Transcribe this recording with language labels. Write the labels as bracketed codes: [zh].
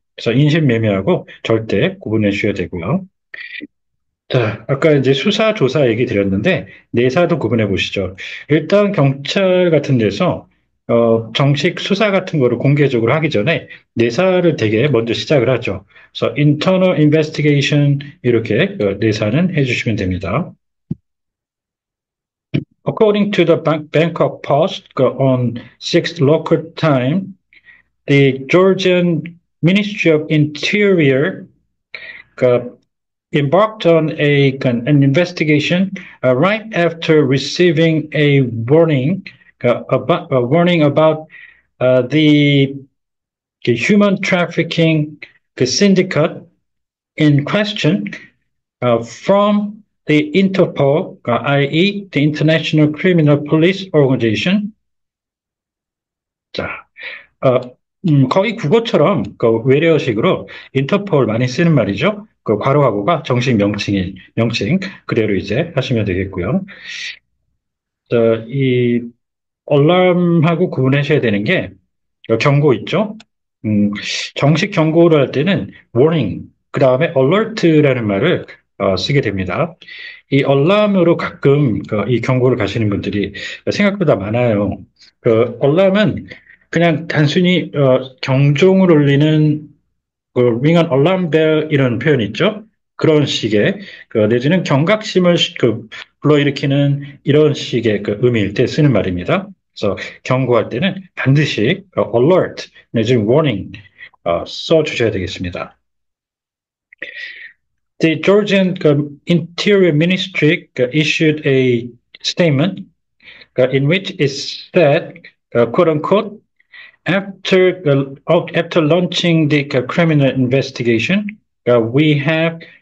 [ko] 그래서 인신매매하고 절대 구분해 주셔야 되고요. 자, 아까 이제 수사, 조사 얘기 드렸는데, 내사도 구분해 보시죠. 일단 경찰 같은 데서, 정식 수사 같은 거를 공개적으로 하기 전에 내사를 되게 먼저 시작을 하죠. 그래서 internal investigation 이렇게 내사는 해주시면 됩니다. [en] According to the Bangkok Post on 6th local time, the Georgian Ministry of Interior embarked on an investigation right after receiving a warning about the human trafficking syndicate in question from the Interpol, i.e., the International Criminal Police Organization. [ko] 자, 거의 국어처럼 그 외래어식으로 인터폴 많이 쓰는 말이죠. 그 괄호하고가 정식 명칭 그대로 이제 하시면 되겠고요. 이 얼람하고 구분하셔야 되는 게 경고 있죠. 음, 정식 경고를 할 때는 warning, 그 다음에 alert라는 말을 쓰게 됩니다. 이 얼람으로 가끔 이 경고를 가시는 분들이 생각보다 많아요. 그 얼람은 그냥 단순히 경종을 울리는 그 [en] ring an alarm bell [ko] 이런 표현 있죠? 그런 식의 내지는 경각심을 불러일으키는 이런 식의 의미일 때 쓰는 말입니다. 그래서 경고할 때는 반드시 alert 내지는 warning 써 주셔야 되겠습니다. [en] The Georgian Interior Ministry issued a statement in which it said, quote unquote, after launching the criminal investigation, we have